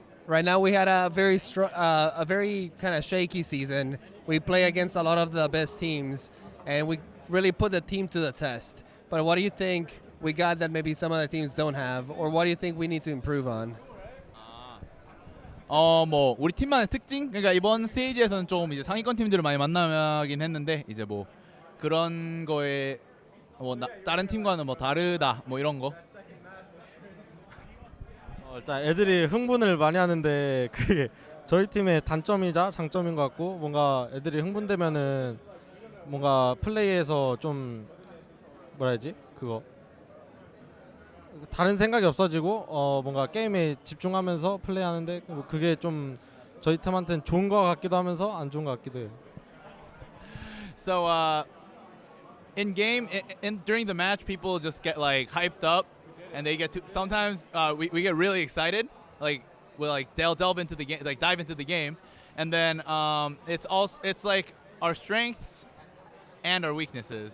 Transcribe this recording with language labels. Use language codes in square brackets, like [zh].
[en] Right now we had a very kind of shaky season. We play against a lot of the best teams, and we really put the team to the test. But what do you think we got that maybe some other teams don't have, or what do you think we need to improve on? [ko] 뭐 우리 팀만의 특징? 그러니까 이번 스테이지에서는 좀 이제 상위권 팀들을 많이 만나긴 했는데 이제 뭐 그런 거에 뭐 다른 팀과는 뭐 다르다 뭐 이런 거. 일단 애들이 흥분을 많이 하는데 그게 저희 팀의 단점이자 장점인 것 같고, 뭔가 애들이 흥분되면은 뭔가 플레이에서 좀 뭐라 해야지? 그거 다른 생각이 없어지고 뭔가 게임에 집중하면서 플레이하는데 그게 좀 저희 팀한테는 좋은 것 같기도 하면서 안 좋은 것 같기도 해요. [en] So in game during the match, people just get like hyped up, and they get to sometimes we get really excited, like they'll delve into the game, like dive into the game, and then it's like our strengths and our weaknesses.